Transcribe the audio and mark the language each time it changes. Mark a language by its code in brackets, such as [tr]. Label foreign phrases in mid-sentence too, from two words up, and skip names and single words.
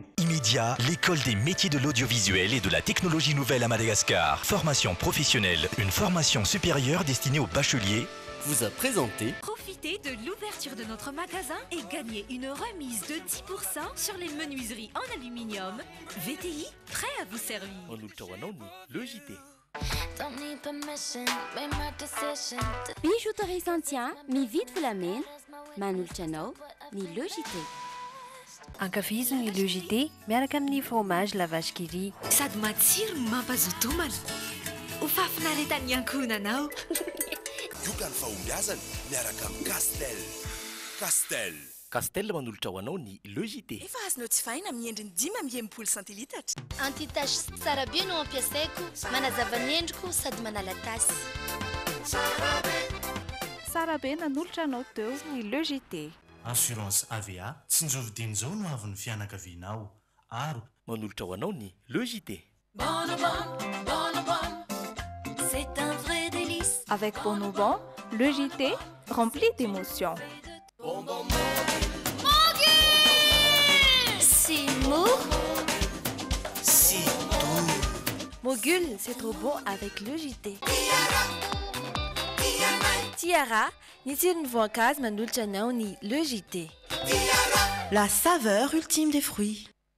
[fr] Immédiat, l'école des métiers de l'audiovisuel et de la technologie nouvelle à Madagascar. Formation professionnelle, une formation supérieure destinée aux bacheliers. Vous a présenté. Profitez de l'ouverture de notre magasin et gagnez une remise de 10% sur les menuiseries en aluminium. VTI, prêt à vous servir. Le JT. [mg] Bijouterie Santian, mividy volamena, manolotra anao ny Le JT. Ankafizo ny Le JT miaraka amin'ny fromage la vache qui rit. Sady matsiro no mampazoto homana. Ho fafinaretan'ny ankohonanao. Yoga ny fahombiazana miaraka amin'ny Castel. Castel. Castel manolotra ho anao ny Le JT. Efa azonao tsy fahina amin'ny endriny 5 centilitatra. Anti-tache tsara be no ampiasaiko, manazava ny endriko sady manala tasy. Tsara be nanolotra anao teo ny Le JT. Assurance AVA tsinjovidiny zao no avy ny fianakavianao. Aro manolotra ho anao ny Le JT. [fr] C'est un vrai délice. Avec Bonobon, Le JT rempli d'émotions. C'est mou. C'est doux. Mogul, c'est trop bon avec Le JT. [mg] Tiara, ny tsirony voankazo manolotra anao ny Le JT. [fr] La saveur ultime des fruits.